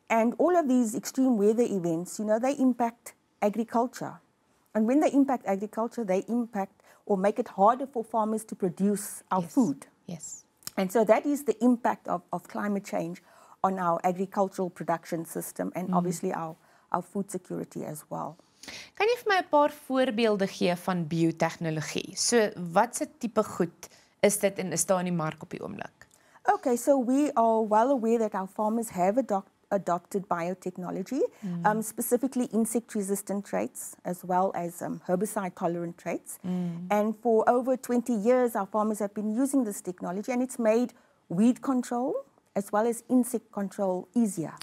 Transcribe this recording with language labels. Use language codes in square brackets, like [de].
[en] And all of these extreme weather events, they impact agriculture. And when they impact agriculture, they impact or make it harder for farmers to produce our food. Yes. And so that is the impact of climate change on our agricultural production system and obviously our food security as well. [af] Kan jy vir my 'n paar voorbeelde gee van biotegnologie? So watse tipe goed is dit en is daar in die mark op die oomblik? [en] Okay, so we are well aware that our farmers have adopted biotechnology, specifically insect-resistant traits as well as herbicide-tolerant traits. And for over 20 years, our farmers have been using this technology, and it's made weed control as well as insect control easier.